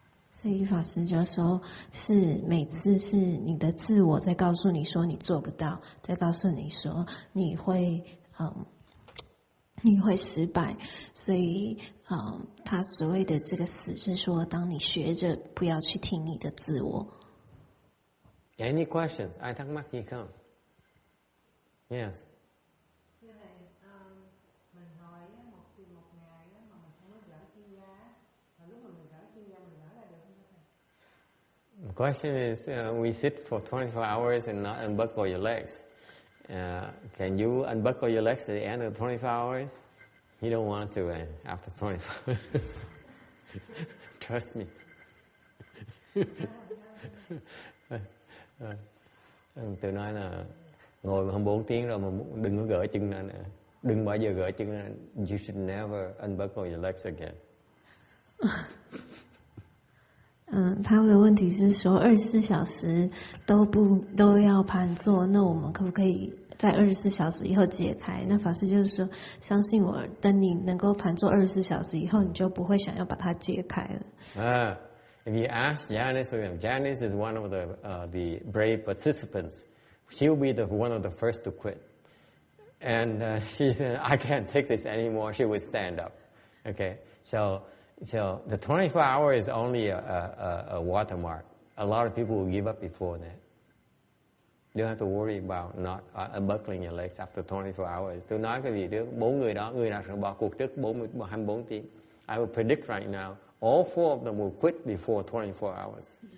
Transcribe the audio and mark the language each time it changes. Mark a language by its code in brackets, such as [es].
[zh] 所以法师就说，是每次是你的自我在告诉你说你做不到，在告诉你说你会失败，所以他所谓的这个死是说，当你学着不要去听你的自我。 [en] Any questions? [vi] Ai thắc mắc gì không? [en] Yes. [vi] Mình ngồi một ngày mà mình không có gỡ chân ra, mà lúc mình gỡ chân ra mình gỡ ra được không thầy? [en] The question is, we sit for 24 hours and not unbuckle your legs. Can you unbuckle your legs at the end of 24 hours? You don't want to after 24. Trust me. [vi] Tôi nói là ngồi 24 tiếng rồi mà đừng có gỡ chân ra nữa. Đừng bao giờ gỡ chân ra. [en] You should never unbuckle your legs again. [zh] 他的问题是说24小时都要盘坐，那我们可不可以在24小时以后解开？那法师就是说，相信我，等你能够盘坐24小时以后，你就不会想要把它解开了。 [en] If you ask Janice, Janice is one of the brave participants. She'll be one of the first to quit. And she said, I can't take this anymore. She would stand up. Okay, so the 24 hours is only a watermark. A lot of people will give up before that. You don't have to worry about not unbuckling your legs after 24 hours. [vi] Tôi nói cái gì trước, 4 người đó, người nào sẽ bỏ cuộc trước 24 tiếng. [en] I will predict right now, all 4 of them will quit before 24 hours.